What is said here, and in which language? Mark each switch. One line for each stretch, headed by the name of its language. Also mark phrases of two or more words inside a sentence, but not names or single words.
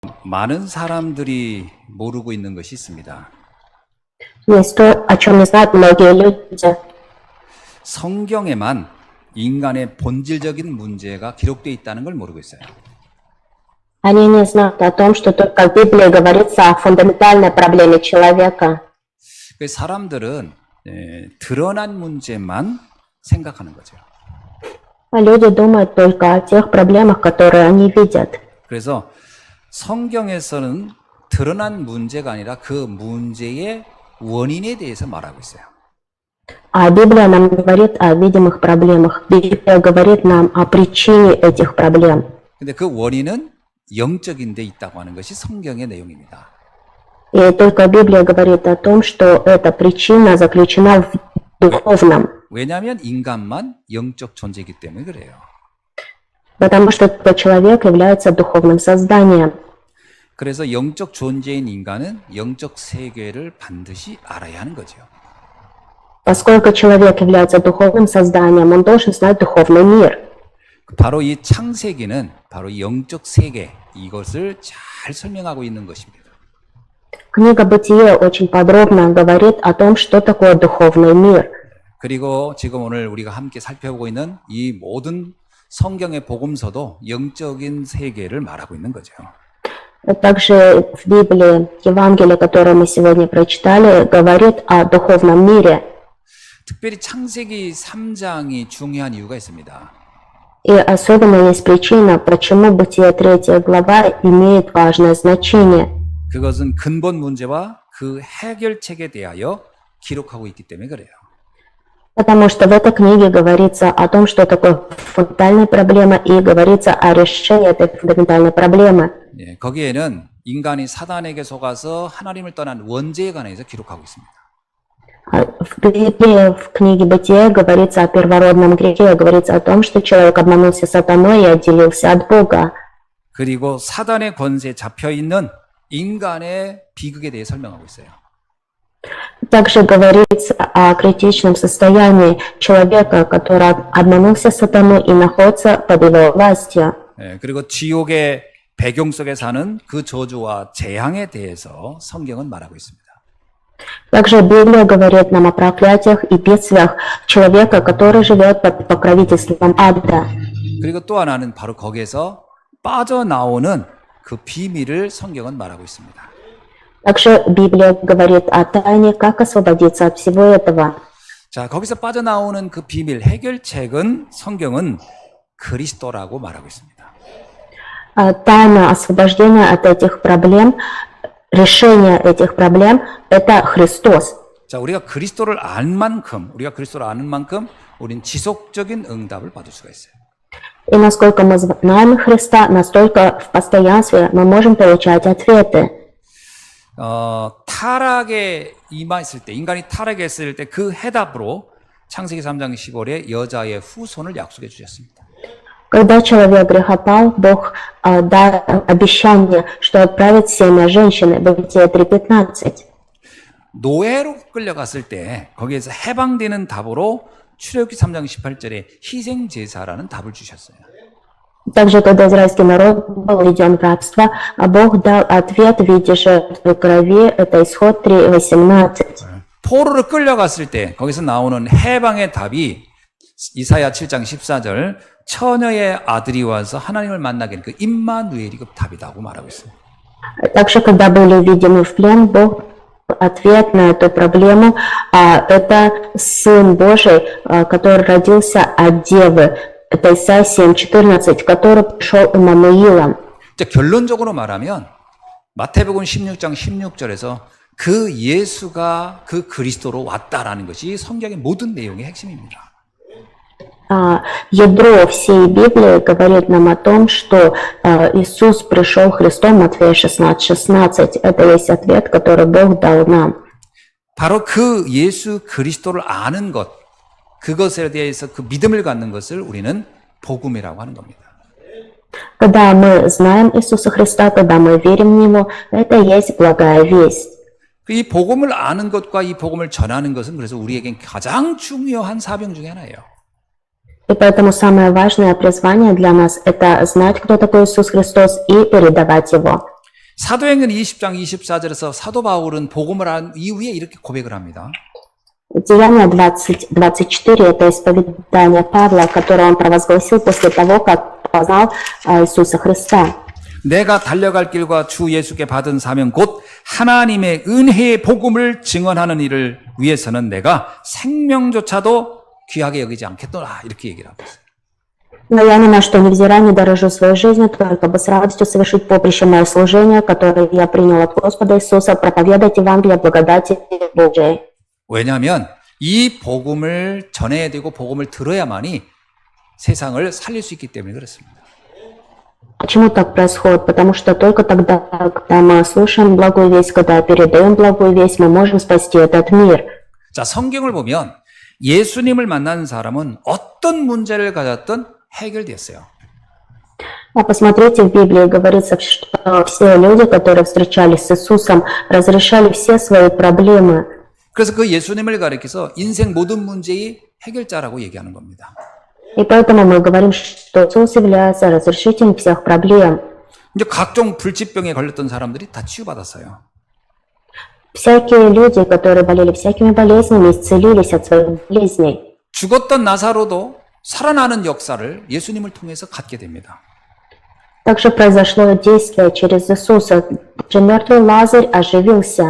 Korean: 많은 사람들이 모르고 있는 것이 있습니다.
Russian: Есть то, о чем не знают многие люди.
Korean: 성경에만 인간의 본질적인 문제가 기록되어 있다는 걸 모르고 있어요.
Russian: Они не знают о том, что только в Библии говорится о фундаментальной проблеме человека.
Korean: 사람들은 드러난 문제만 생각하는 거죠.
Russian: Люди думают только о тех проблемах, которые они видят.
Korean: 그래서 성경에서는 드러난 문제가 아니라 그 문제의 원인에 대해서 말하고 있어요.
Russian: А Библия нам говорит о видимых проблемах. Библия говорит нам о причине этих проблем.
Korean: 근데 그 원인은 영적인 데 있다고 하는 것이 성경의 내용입니다.
Russian: И только Библия говорит о том, что эта причина заключена в духовном.
Korean: 왜냐하면 인간만 영적 존재이기 때문에 그래요.
Russian: Потому что этот человек является духовным созданием.
Korean: 그래서 영적 존재인 인간은 영적 세계를 반드시 알아야 하는 거죠.
Russian: Поскольку человек является духовным созданием, он должен знать духовный мир.
Korean: 바로 이 창세기는 바로 이 영적 세계 이것을 잘 설명하고 있는 것입니다.
Russian: Книга «Бытие» очень подробно говорит о том, что такое духовный мир.
Korean: 그리고 지금 오늘 우리가 함께 살펴보고 있는 이 모든 성경의 복음서도 영적인 세계를 말하고 있는 거죠.
Russian: Также в Библии Евангелие, которое мы сегодня прочитали, говорит о духовном мире.
Korean: 특별히 창세기 3장이 중요한 이유가 있습니다.
Russian: И особенно есть причина, почему Бытие 3 глава имеет важное значение.
Korean: 그것은 근본 문제와 그 해결책에 대하여 기록하고 있기 때문에 그래요.
Russian: Потому что в этой книге говорится о том, что такое фундаментальная проблема, и говорится о решении этой фундаментальной проблемы.
Korean: 예, 거기에는 인간이 사단에게 속아서 하나님을 떠난 원죄에 관해서 기록하고 있습니다.
Russian: В Библии, в книге «Бытие» говорится о первородном грехе, говорится о том, что человек обманулся сатаной и отделился от Бога.
Korean: 그리고 사단의 권세에 잡혀있는 인간의 비극에 대해 설명하고 있어요.
Russian: Также говорится о критичном состоянии человека, который обманулся сатаной и находится под его властью.
Korean: 예, 그리고 지옥의 배경 속에 사는 그 저주와 재앙에 대해서 성경은 말하고 있습니다.
Russian: Также Библия говорит нам о проклятиях и бедствиях человека, который живет под покровительством ада.
Korean: 그리고 또 하나는 바로 거기에서 빠져나오는 그 비밀을 성경은 말하고 있습니다.
Russian: Также Библия говорит о тайне, как освободиться от всего этого.
Korean: 자, 거기서 빠져나오는 그 비밀 해결책은 성경은 그리스도라고 말하고 있습니다.
Russian: Тайна освобождения от этих проблем, решение этих проблем – это Христос.
Korean: 자, 우리가 그리스도를 아는 만큼 우린 지속적인 응답을 받을 수가 있어요.
Russian: И насколько мы знаем Христа, настолько в постоянстве мы можем получать ответы.
Korean: 타락에 임했을 때, 인간이 타락했을 때 그 해답으로 창세기 3장 15절에 여자의 후손을 약속해 주셨습니다.
Russian: Когда человек грехопал, Бог дал обещание, что отправит семя женщины, Бытие 3:15.
Korean: 노예로 끌려갔을 때 거기에서 해방되는 답으로 출애굽기 3장 18절에 희생 제사라는 답을 주셨어요.
Russian: Также, когда израильский народ был введен в рабство, Бог дал ответ в виде жертвы крови, это исход 3:18.
Korean: 포로로 끌려갔을 때 거기서 나오는 해방의 답이 이사야 7장 14절 처녀의 아들이 와서 하나님을 만나게 하는 그 임마누엘이 그 답이다고 말하고 있습니다.
Russian: Также, когда были введены в плен, Бог ответ на эту проблему, это Сын Божий, который родился от Девы. Это Исайя 7:14, который пришел Иммануилом.
Korean: 결론적으로 말하면 마태복음 16장 16절에서 그 예수가 그 그리스도로 왔다라는 것이 성경의 모든 내용의 핵심입니다.
Russian: Ядро всей Библии говорит нам о том, что Иисус пришел Христом, Матфея 16:16. Это есть ответ, который Бог дал нам.
Korean: 바로 그 예수 그리스도를 아는 것, 그것에 대해서 그 믿음을 갖는 것을 우리는 복음이라고 하는 겁니다.
Russian: Когда мы знаем Иисуса Христа, когда мы верим в Него, это есть благая весть.
Korean: 이 복음을 아는 것과 이 복음을 전하는 것은 그래서 우리에겐 가장 중요한 사명 중에 하나예요.
Russian: И поэтому самое важное призвание для нас – это знать, кто такой Иисус Христос, и передавать Его.
Korean: 사도행전 20장 24절에서 사도 바울은 복음을 한 이후에 이렇게 고백을 합니다.
Russian: Деяние 20:24 – это исповедание Павла, которое он провозгласил после того, как познал Иисуса Христа.
Korean: 내가 달려갈 길과 주 예수께 받은 사명 곧 하나님의 은혜의 복음을 증언하는 일을 위해서는 내가 생명조차도 귀하게 여기지 않겠노라 이렇게 얘기를 하고 있어요.
Russian: Но я ни на что невзирая не дорожу своей жизнью, только бы с радостью совершить поприще мое служение, которое я принял от Господа Иисуса, проповедовать Евангелие благодати Божией.
Korean: 왜냐하면 이 복음을 전해야 되고 복음을 들어야만이 세상을 살릴 수 있기 때문에 그렇습니다.
Russian: Почему так происходит? Потому что только тогда, когда мы слушаем благую весть, когда передаем благую весть, мы можем спасти этот мир.
Korean: 자, 성경을 보면 예수님을 만난 사람은 어떤 문제를 가졌든 해결됐어요.
Russian: А посмотрите, в Библии говорится, что все люди, которые встречались с Иисусом, разрешали все свои проблемы.
Korean: 그래서 그 예수님을 가리켜서 인생 모든 문제의 해결자라고 얘기하는 겁니다.
Russian: И поэтому мы говорим, что Иисус является разрешителем всех проблем.
Korean: 이제 각종 불치병에 걸렸던 사람들이 다 치유받았어요.
Russian: Всякие люди, которые болели всякими болезнями, исцелились от своих болезней.
Korean: 죽었던 나사로도 살아나는 역사를 예수님을 통해서 갖게 됩니다.
Russian: Также произошло действие через Иисуса. Даже мертвый Лазарь оживился.